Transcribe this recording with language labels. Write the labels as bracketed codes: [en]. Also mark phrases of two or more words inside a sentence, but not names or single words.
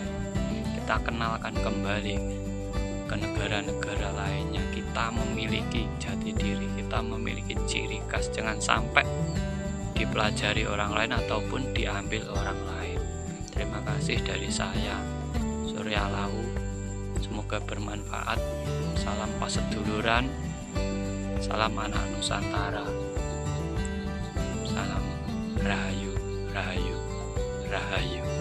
[id] Kita kenalkan kembali ke negara-negara lainnya. Kita memiliki jati diri, kita memiliki ciri khas. Jangan sampai dipelajari orang lain ataupun diambil orang lain. Terima kasih dari saya, Surya Lahu. Semoga bermanfaat. Salam paseduluran, salam anak Nusantara, salam rahayu, rahayu. Rahayu.